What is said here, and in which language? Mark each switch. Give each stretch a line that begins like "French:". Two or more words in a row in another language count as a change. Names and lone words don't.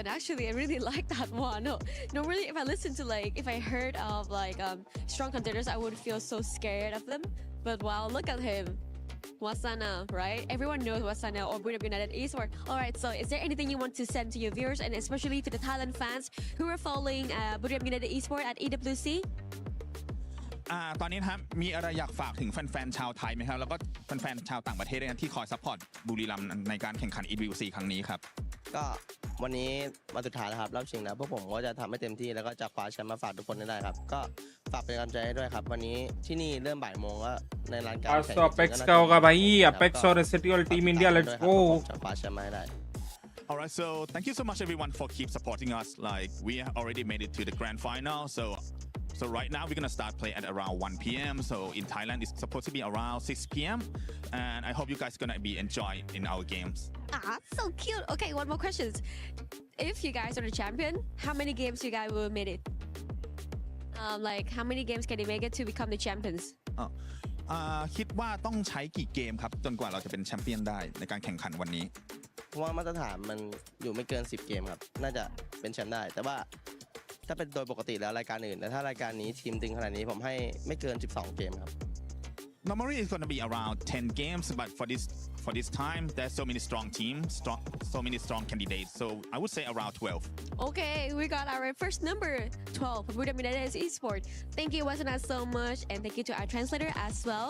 English: Actually, I really like that one. No, normally if I listen to if I heard of strong contenders, I would feel so scared of them. But wow, look at him. Wasana, right? Everyone knows Wasana or Freedom United Esports. All right, so is there anything you want to send to your viewers and especially to the Thailand fans who are following Freedom United Esports at EWC?
Thai: ตอนนี้นะครับมีอะไรอยากฝากถึงแฟนๆชาวไทยไหมครับแล้วก็แฟนๆชาวต่างประเทศด้วยนะที่คอยซัพพอร์ตบุรีรัมย์ในการแข่งขัน EWC ครั้งนี้ครับ ก็วันนี้มาสุดท้ายแล้วครับรอบชิงแล้วพวกผมก็จะทำให้เต็มที่แล้วก็จะคว้าแชมป์มาฝากทุกคนได้ครับก็ฝากเป็นกำลังใจให้ด้วยครับวันนี้ที่นี่เริ่มบ่ายโมงก็ในร้านการ
Hindi: आज तो अपेक्स का होगा भाई अपेक्स और एसटीएल टीम इंडिया
English: let's go
Thai: จะคว้าแชมป์มาให้ได้
English: Alright, so thank you so much everyone for keep supporting us. Like we already made it to the grand final, so right now we're gonna start play at around 1 p.m. So in Thailand it's supposed to be around 6 p.m. and I hope you guys gonna be enjoy in our games. So cute. Okay, one more question. If you guys are the champion, how many games you guys will make it? Like how many games can you make it to become the champions?
Thai: คิดว่าต้องใช้กี่เกมครับจนกว่าเราจะเป็นแชมเปี้ยนได้ในการแข่งขันวันนี้ เพราะว่ามาตรฐานมันอยู่ไม่เกิน10เกมครับน่าจะเป็นแชมป์ได้แต่ว่าถ้าเป็นโดยปกติแล้วรายการอื่นแต่ถ้ารายการนี้ทีมตึงขนาดนี้ผมให้ไม่เกิน12เกมครับ
English: Normally it's gonna be around 10 games, but for this time there's so many strong teams, so many strong candidates. So I would say around 12. Okay, we got our first number 12 for Freedom United Esports. Thank you, Wasana, so much, and thank you to our translator as well.